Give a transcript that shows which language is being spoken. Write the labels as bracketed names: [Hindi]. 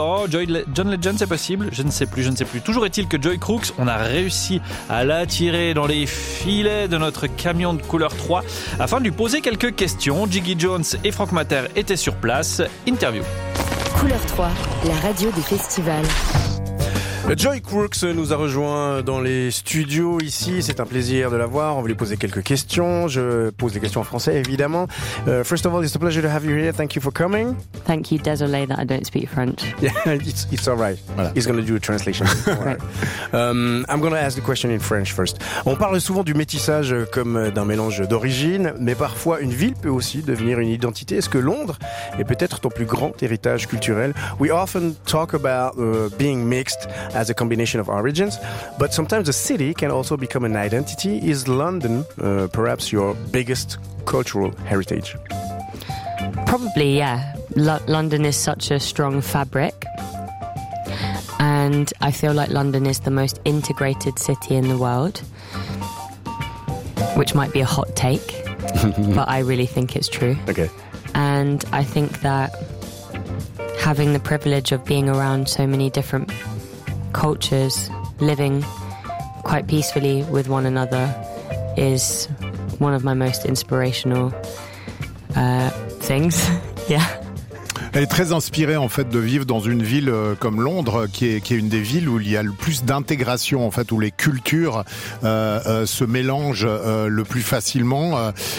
[French] John Legend, c'est possible? Je ne sais plus. Toujours est-il que Joey Crooks, on a réussi à l'attirer dans les filets de notre camion de couleur 3 afin de lui poser quelques questions. Jiggy Jones et Franck Mater étaient sur place. Interview. Couleur 3, la radio des festivals. Joey Crooks nous a rejoint dans les studios ici. C'est un plaisir de l'avoir. On va lui poser quelques questions. Je pose des questions en français, évidemment. [English] First of all, it's a pleasure to have you here. Thank you for coming. Thank you. Désolé that I don't speak French. Yeah, it's all right. Voilà. He's going to do a translation. I'm going to ask the question in French first. [French] On parle souvent du métissage comme d'un mélange d'origine, mais parfois une ville peut aussi devenir une identité. Est-ce que Londres est peut-être ton plus grand héritage culturel? [English] We often talk about being mixed as a combination of origins, but sometimes a city can also become an identity. Is London perhaps your biggest cultural heritage? Probably, yeah. London is such a strong fabric, and I feel like London is the most integrated city in the world, which might be a hot take, but I really think it's true. Okay. And I think that having the privilege of being around so many different cultures living quite peacefully with one another is one of my most inspirational things. Yeah. [French] Elle est très inspirée en fait de vivre dans une ville comme Londres, qui est une des villes où il y a le plus d'intégration en fait, où les cultures se mélangent le plus facilement.